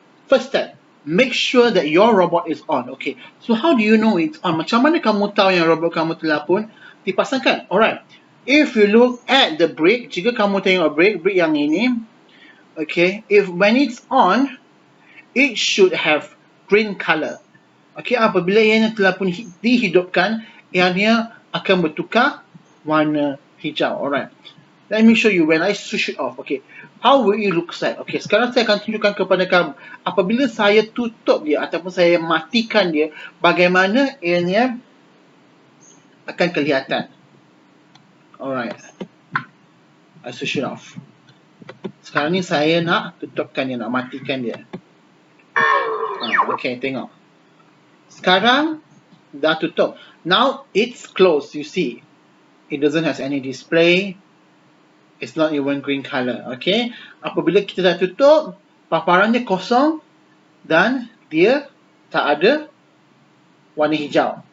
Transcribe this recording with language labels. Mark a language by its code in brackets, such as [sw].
[en] First step, make sure that your robot is on. Okay, so how do you know it's on? [ms] Macam mana kamu tahu yang robot kamu telah pun dipasangkan? [en] Alright, if you look at the brake, [ms] jika kamu tengok brake yang ini, [en] okay, when it's on, it should have green color. [ms] Okay, apabila ianya telah pun dihidupkan, ianya akan bertukar warna hijau. [en] Alright, let me show you when I switch it off. Okay, how will it look like? [ms] Okay, sekarang saya akan tunjukkan kepada kamu apabila saya tutup dia ataupun saya matikan dia, bagaimana ianya akan kelihatan. [en] Alright, I switch it off. [ms] Sekarang ni saya nak tutupkan dia, nak matikan dia. Okay, tengok. Sekarang dah tutup. [en] Now it's closed, you see. It doesn't have any display. It's not even green color. [ms] Okay, apabila kita dah tutup, paparannya kosong dan dia tak ada warna hijau.